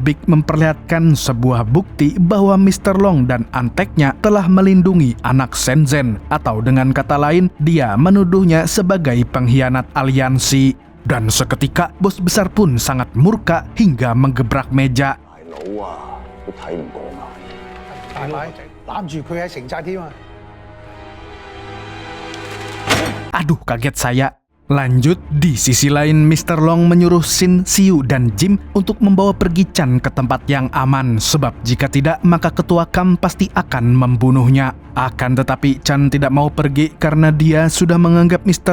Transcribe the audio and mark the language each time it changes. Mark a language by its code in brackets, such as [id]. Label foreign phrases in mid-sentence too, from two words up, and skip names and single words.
[id] Big memperlihatkan sebuah bukti bahwa Mr. Long dan anteknya telah melindungi anak Shenzhen, atau dengan kata lain dia menuduhnya sebagai pengkhianat aliansi. Dan seketika bos besar pun sangat murka hingga menggebrak meja. [yue] 大佬啊，都睇唔過眼。大牌攬住佢喺城寨添啊！ [id] Aduh, kaget saya. Lanjut, di sisi lain Mr. Long menyuruh Shin, Siu, dan Jim untuk membawa pergi Chan ke tempat yang aman, sebab jika tidak maka Ketua Kam pasti akan membunuhnya. Akan tetapi Chan tidak mau pergi karena dia sudah menganggap Mr.